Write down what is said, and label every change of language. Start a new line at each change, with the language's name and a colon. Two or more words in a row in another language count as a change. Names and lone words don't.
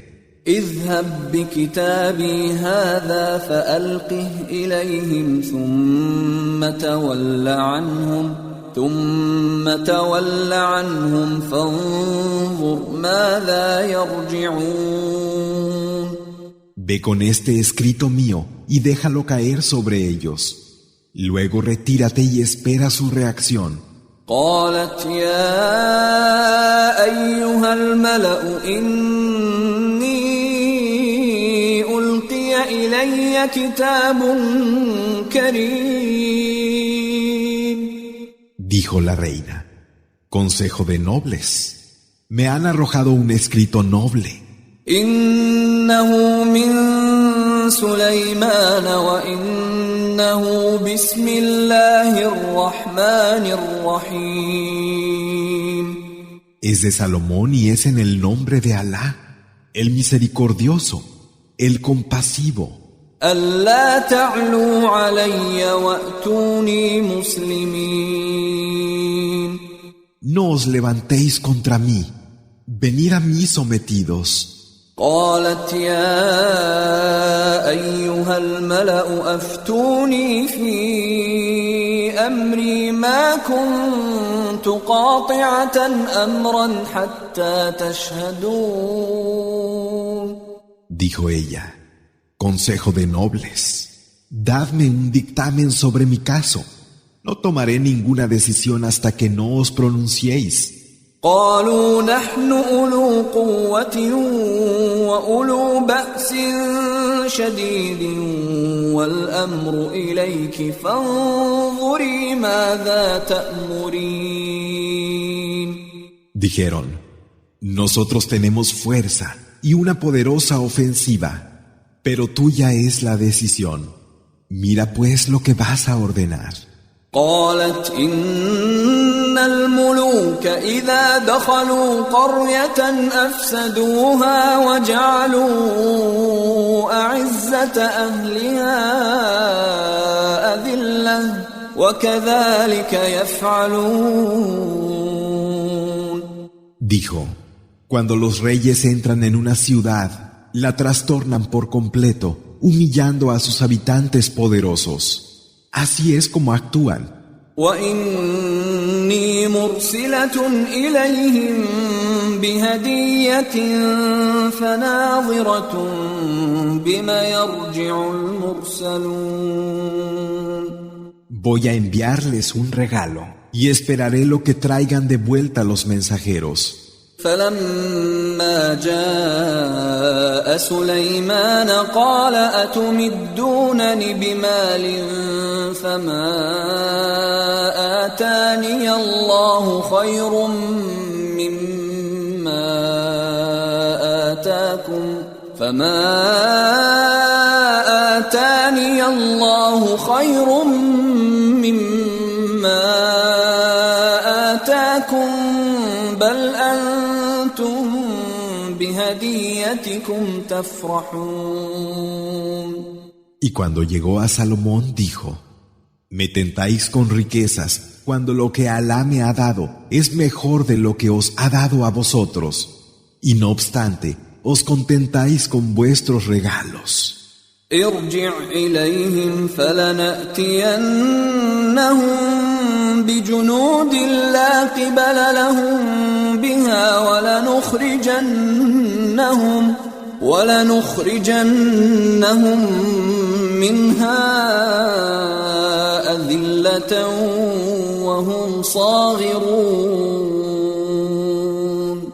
Arabic: اذهب بكتابي هذا فألقه إليهم ثم تول عنهم فانظر ماذا يرجعون.
Spanish: Ve con este escrito mío y déjalo caer sobre ellos. Luego retírate y espera su reacción.
Arabic: قالت يا أيها الملأ إني ألقي إلي كتاب كريم.
Spanish: Dijo la reina: Consejo de nobles, me han arrojado un escrito noble.
Arabic: إنه من سليمان وإنه بسم الله الرحمن الرحيم.
Spanish: Es de Salomón y es en el nombre de Alá, el misericordioso, el compasivo.
Arabic: ألا تعلوا علي وأتوني مسلمين.
Spanish: No os levantéis contra mí, venid a mí sometidos.
Arabic: قالت يا أيها الملأ أفتوني في أمري ما كنت قاطعة أمرا حتى تشهدون.
Spanish: Dijo ella: Consejo de nobles, dadme un dictamen sobre mi caso. No tomaré ninguna decisión hasta que no os pronunciéis.
Arabic: قالوا نحن أولو قوة وأولو بأس شديد والأمر إليك فانظري ماذا تأمرين.
Spanish: Dijeron: Nosotros tenemos fuerza y una poderosa ofensiva, pero tuya es la decisión. Mira pues lo que vas a ordenar.
Arabic: قالت إن الملوك إذا دخلوا قرية أفسدوها وجعلوا أعزة أهلها أذلة وكذلك يفعلون.
Spanish: Dijo: Cuando los reyes entran en una ciudad, la trastornan por completo, humillando a sus habitantes poderosos. Así es como actúan.
Arabic: وإني مرسلة إليهم بهدية فناظرة بما يرجع المرسلون.
Spanish: Voy a enviarles un regalo y esperaré lo que traigan de vuelta los mensajeros.
Arabic: فلما جاء سليمان قال أتمدونني بمال فما آتاني الله خير مما آتاكم بل أنتم بهديتكم تفرحون.
Spanish: Y cuando llegó a Salomón dijo: Me tentáis con riquezas cuando lo que Alá me ha dado es mejor de lo que os ha dado a vosotros, y no obstante os contentáis con vuestros regalos.
Arabic: ارجع إليهم فلنأتينهم بجنود لا قبل لهم بها ولنخرجنهم منها أذلة وهم صاغرون.